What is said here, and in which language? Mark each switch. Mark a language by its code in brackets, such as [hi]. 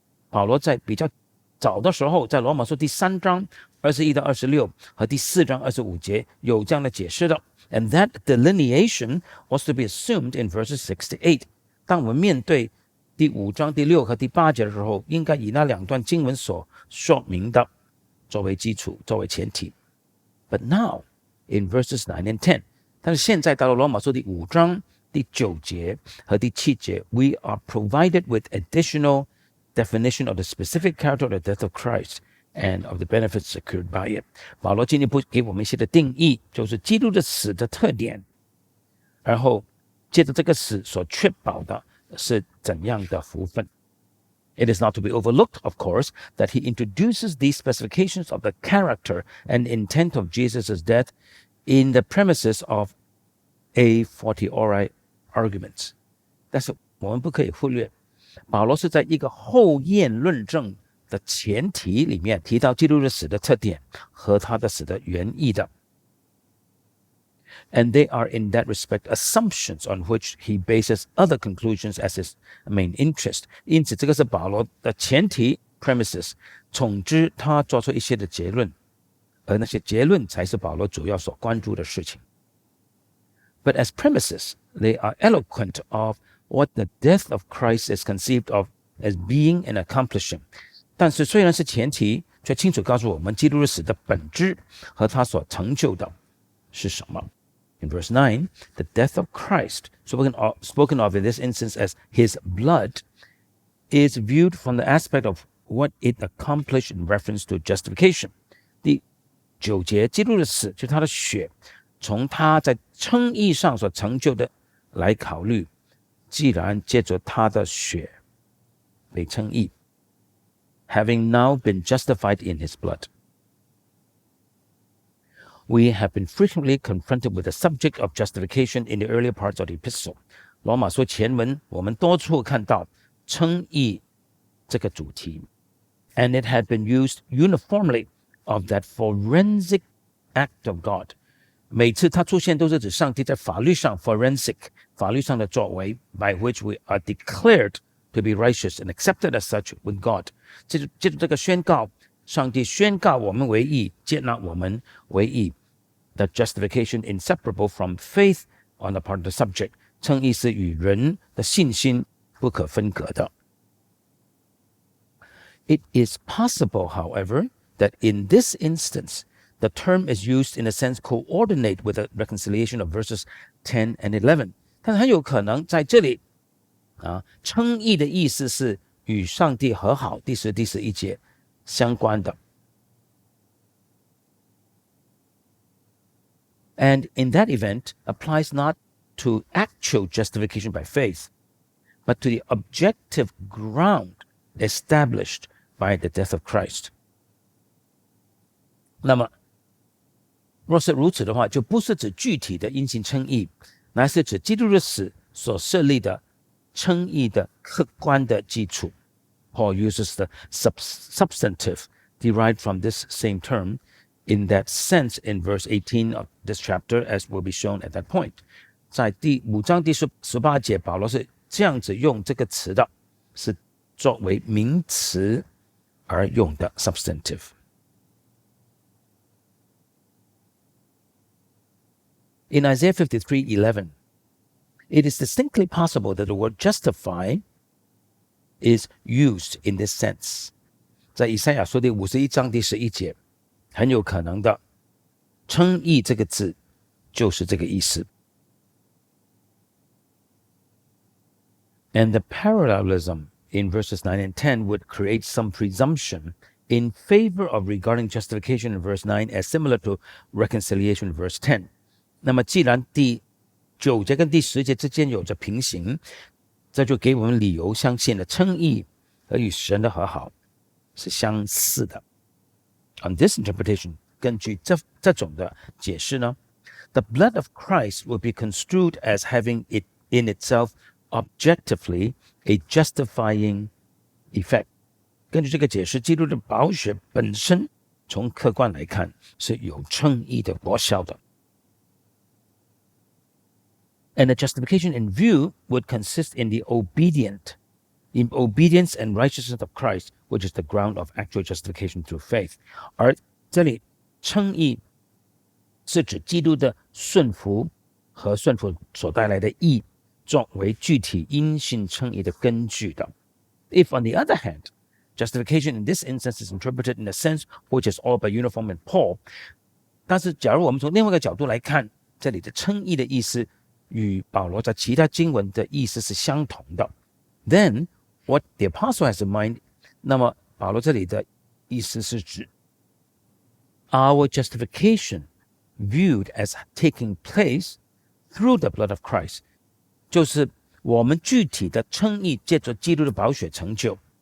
[zh] 保羅在比較早的时候，在羅馬書第3章21到26和第4章25節有這樣的解釋的。 [en] And that delineation was to be assumed in verses 6 to 8。 [zh] 當我們面對第5章第6和第8節的時候，應該以那2段經文所說明的作為基礎，作為前提。 [en] But now, in verses 9 and 10， [zh] 但是現在到了羅馬書第5章第9節和第7節 [en] ，we are provided with additional definition of the specific character of the death of Christ and of the benefits secured by it。 [zh] 保羅进一步給我們一些的定義，就是基督的死的特點，然後借着這個死所確保的是怎樣的福分。 [en] It is not to be overlooked, of course, that he introduces these specifications of the character and intent of Jesus' death in the premises of a fortiori arguments。 [zh] 但是我們不可以忽略，保羅是在一個後驗論證的前提裡面提到基督的死的特點和他的死的原意的。 [en] And they are in that respect assumptions on which he bases other conclusions as his main interest。 [zh] 因此，這個是保羅的前提 premises， 總之他做出一些的結論，而那些結論才是保羅主要所關注的事情。 [en] But as premises, they are eloquent of what the death of Christ is conceived of as being and accomplishing。 [zh] 但是虽然是前提，却清楚告訴我們基督的死的本質和他所成就的是什麼。 [en] In verse 9, the death of Christ, spoken of in this instance as his blood, is viewed from the aspect of what it accomplished in reference to justification。 [zh] 第9節，基督的死就是他的血，從他在稱義上所成就的來考慮，既然借着他的血被稱義 ， [en] having now been justified in his blood。We have been frequently confronted with the subject of justification in the earlier parts of the epistle。 [zh] 羅馬書前文我們多處看到稱義這個主題 [en] ，and it had been used uniformly of that forensic act of God。 [zh] 每次它出現都是指上帝在法律上 forensic 法律上的作為 [en] ，by which we are declared to be righteous and accepted as such with God。 [zh] 借着這個宣告，上帝宣告我們為義，接納我們為義。 [en] The justification inseparable from faith on the part of the subject， [zh] 稱義是與人的信心不可分割的。 [en] It is possible, however, that in this instance, the term is used in a sense coordinate with the reconciliation of verses 10 and 11。 [zh] 但是很有可能在這裡稱義的意思是與上帝和好，第10、第11節相關的。 [en] And in that event, applies not to actual justification by faith, but to the objective ground established by the death of Christ。 [zh] 那麼，若是如此的話，就不是指具體的因信稱義，乃是指基督的死所設立的稱義的客觀的基礎。 [en] Paul uses the substantive derived from this same term in that sense in verse 18 of this chapter, as will be shown at that point。 [zh] 在第5章第18節，保羅是這樣子用這個詞的，是作為名詞而用的 substantive。 [en] In Isaiah 53:11, it is distinctly possible that the word justify is used in this sense。 [zh] 在以賽亞書第51章第11節，很有可能的稱義這個字就是這個意思。 [en] And the parallelism in verses 9 and 10 would create some presumption in favor of regarding justification in verse 9 as similar to reconciliation in verse 10。 [zh] 那麼既然第9節跟第10節之間有着平行，這就給我們理由相信了稱義和與神的和好是相似的。 [en] On this interpretation， [zh] 根據這種的解釋呢， [en] the blood of Christ will be construed as having it in itself objectively a justifying effect。 [zh] 根據這個解釋，基督的寶血本身從客觀來看是有稱義的果效的。 [en] And the justification in view would consist in obedience and righteousness of Christ, which is the ground of actual justification through faith. [zh] 而这里称義是指基督的順服和順服所帶來的義，作為具體因信稱義的根據的。 [en] If, on the other hand, justification in this instance is interpreted in a sense which is all but uniform in Paul, [zh] 但是假如我們從另外一個角度來看，這裡的稱義的意思與保羅在其他經文的意思是相同的。 [en] Then, what the apostle has in mind, [zh] 那麼保羅這裡的意思是指 [en] our justification viewed as taking place through the blood of Christ, [zh] 就是我們具體的稱義借着基督的寶血成就。